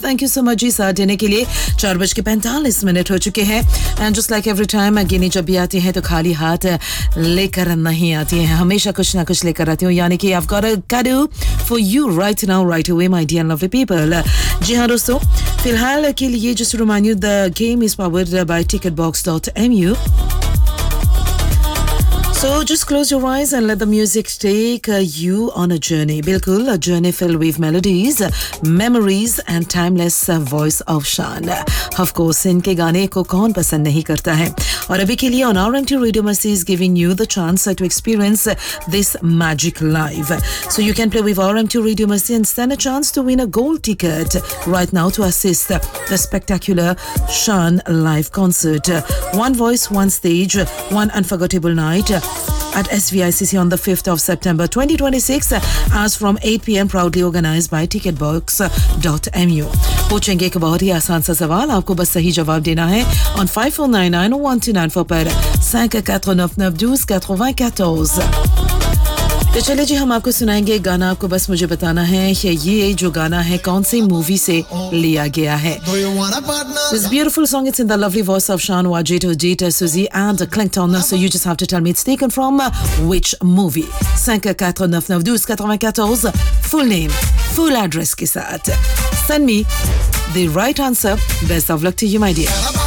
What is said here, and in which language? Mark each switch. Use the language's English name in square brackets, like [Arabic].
[Hindi] Thank you so much जी साथ देने के लिए। 4:45 हो चुके हैं and just like every time गिनी जब भी आती है तो खाली हाथ लेकर नहीं आती है, हमेशा कुछ ना कुछ लेकर आती हूँ, यानी कि [English] I have got a cadeau for you right now right away my dear lovely people. [Hindi] जी हाँ दोस्तों, फिलहाल के लिए [English] Just remind you the game is powered by ticketbox.mu. So just close your eyes and let the music take you on a journey. Bilkul, a journey filled with melodies, memories and timeless voice of Shaan. Of course, [Hindi] inke gaane ko kaun pasand nahi karta hai. [English] Aur abhi ke liye on RMT Radio Masti is giving you the chance to experience this magic live. So you can play with RMT Radio Masti and stand a chance to win a gold ticket right now to assist the spectacular Shaan live concert. One voice, one stage, one unforgettable night. At SVICC on the 5th of September 2026 as from 8 PM, proudly organized by ticketbox.mu. [Hindi] पूछेंगे एक बहुत ही आसान सा सवाल, आपको बस सही जवाब देना है on 5499-1294 पर 5499-1294. तो चलिए जी हम आपको सुनाएंगे एक गाना, आपको बस मुझे बताना है कि ये जो गाना है कौन सी मूवी से लिया गया है। [English] This beautiful song, it's in the lovely voice of Shaan Wajid, Dieter Suzy and Clinton. So you just have to tell me it's taken from which movie. 5499-1294, full name, full address ke saath. Send me the right answer. Best of luck to you, my dear.